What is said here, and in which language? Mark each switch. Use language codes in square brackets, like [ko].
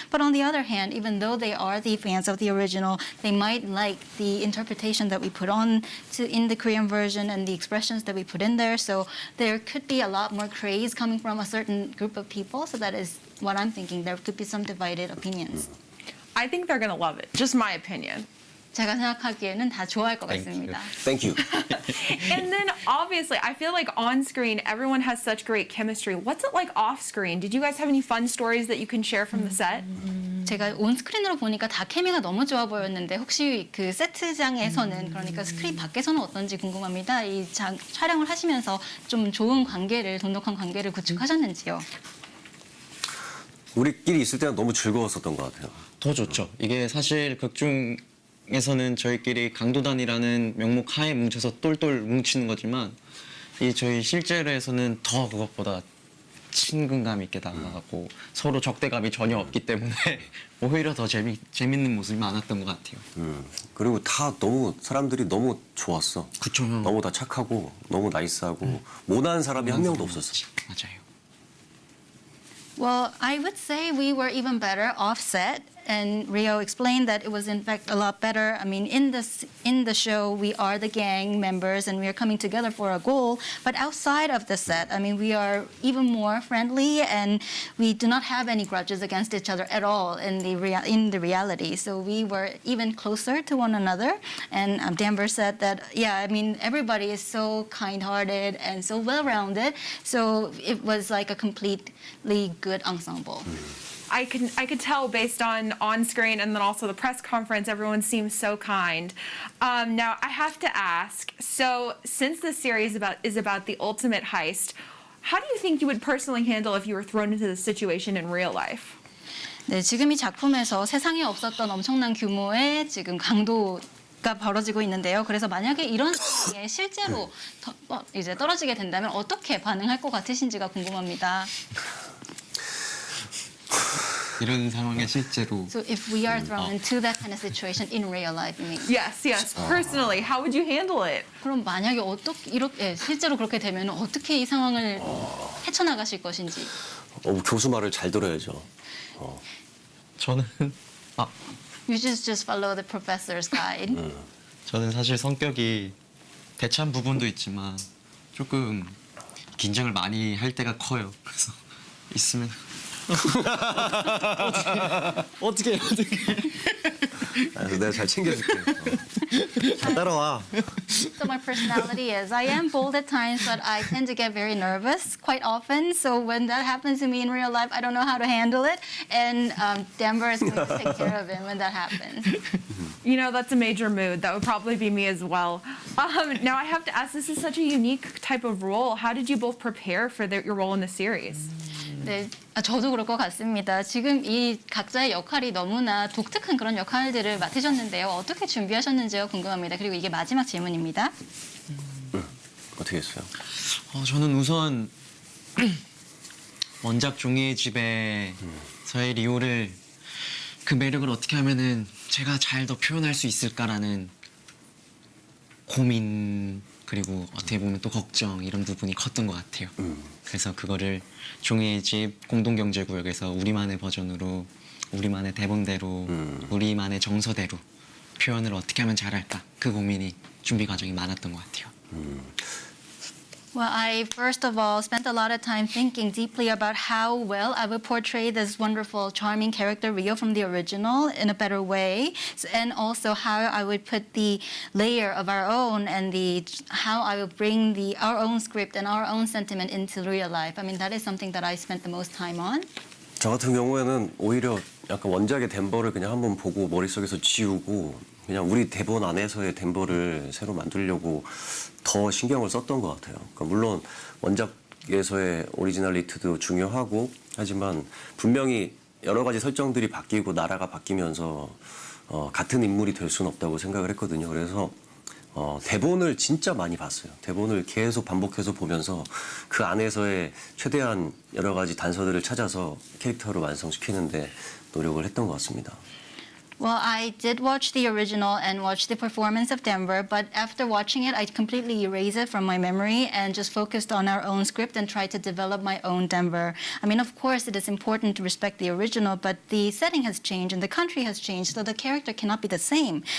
[en] But on the other hand, even though they are the fans of the original, they might like the interpretation that we put on in the Korean version and the expressions that we put in there. So there could be a lot more craze coming from a certain group of people. So that is what I'm thinking. There could be some divided opinions. I think they're going to love it. Just my opinion. [ko] 제가 생각하기에는 다 좋아할 것 같습니다. [en] Thank you. And then obviously, I feel like on screen, everyone has such great chemistry. What's it like off screen? Did you guys have any fun stories that you can share from the set? [ko] 제가 온스크린으로 보니까 다 케미가 너무 좋아 보였는데 혹시 그 세트장에서는 그러니까 스크린 밖에서는 어떤지 궁금합니다. 이 촬영을 하시면서 좀 좋은 관계를, 돈독한 관계를 구축하셨는지요? 우리끼리 있을 때는 너무 즐거웠었던 것 같아요. 더 좋죠. 이게 사실 극중에서는 저희끼리 강도단이라는 명목 하에 뭉쳐서 똘똘 뭉치는 거지만 이 저희 실제로에서는 더 그것보다 친근감 있게 다가가고 서로 적대감이 전혀 없기 때문에 오히려 더 재밌는 모습이 많았던 것 같아요. 그리고 다 너무 사람들이 너무 좋았어. 그쵸. 너무 다 착하고 너무 나이스하고 모난 사람이 한 명도 없었어. 맞아요. [en] Well, I would say we were even better offset. and Rio explained that it was in fact a lot better. I mean, in the show, we are the gang members and we are coming together for a goal. But outside of the set, I mean, we are even more friendly and we do not have any grudges against each other at all in the reality. So we were even closer to one another. And Denver said that, yeah, I mean, everybody is so kind-hearted and so well-rounded. So it was like a completely good ensemble. I could tell based on screen and then also the press conference, everyone seems so kind. Now I have to ask. So since this series is about the ultimate heist, how do you think you would personally handle if you were thrown into this situation in real life? [ko] 네, 지금 이 작품에서 세상에 없었던 엄청난 규모의 지금 강도가 벌어지고 있는데요. 그래서 만약에 이런 상황에 실제로 이제 떨어지게 된다면 어떻게 반응할 것 같으신지가 궁금합니다. 이런 상황에 실제로 [en] So if we are thrown into that kind of situation in real life, you mean? Yes. Personally, how would you handle it? [ko] 그럼 만약에 실제로 그렇게 되면 어떻게 이 상황을 헤쳐나가실 것인지. 교수 말을 잘 들어야죠. 저는 [en] You just follow the professor's guide. [ko] 저는 사실 성격이 대차한 부분도 있지만 조금 긴장을 많이 할 때가 커요. 그래서 있으면 어떻게 그래서 내가 잘 챙겨줄게. 따라와. [en] So my personality is I am bold at times, but I tend to get very nervous quite often. So when that happens to me in real life, I don't know how to handle it. And Denver is going to take care of it when that happens. You know, that's a major mood. That would probably be me as well. Now I have to ask, this is such a unique type of role. How did you both prepare for your role in the series? [ko] 네, 저도 그럴 것 같습니다. 지금 이 각자의 역할이 너무나 독특한 그런 역할들을 맡으셨는데요. 어떻게 준비하셨는지요 궁금합니다. 그리고 이게 마지막 질문입니다. 어떻게 했어요? 저는 우선 원작 종이의 집에서의 리오를 그 매력을 어떻게 하면은 제가 잘 더 표현할 수 있을까라는 고민 그리고 어떻게 보면 또 걱정 이런 부분이 컸던 것 같아요. 그래서 그거를 종이의 집 공동경제구역에서 우리만의 버전으로 우리만의 대본대로 우리만의 정서대로 표현을 어떻게 하면 잘할까 그 고민이 준비 과정이 많았던 것 같아요. [en] Well, I first of all spent a lot of time thinking deeply about how well I would portray this wonderful, charming character Rio from the original in a better way, and also how I would put the layer of our own and how I would bring our own script and our own sentiment into real life. I mean, that is something that I spent the most time on. [ko] 저 같은 경우에는 오히려 약간 원작의 덴버를 그냥 한번 보고 머릿속에서 지우고 그냥 우리 대본 안에서의 덴버를 새로 만들려고 더 신경을 썼던 것 같아요. 그러니까 물론 원작에서의 오리지널리티도 중요하고 하지만 분명히 여러 가지 설정들이 바뀌고 나라가 바뀌면서 같은 인물이 될 수는 없다고 생각을 했거든요. 그래서 대본을 진짜 많이 봤어요. 대본을 계속 반복해서 보면서 그 안에서의 최대한 여러 가지 단서들을 찾아서 캐릭터를 완성시키는데 노력을 했던 것 같습니다. [en] Well, I did watch the original and watch the performance of Denver, but after watching it, I completely erased it from my memory and just focused on our own script and tried to develop my own Denver. I mean, of course, it is important to respect the original, but the setting has changed and the country has changed, so the character cannot be the same.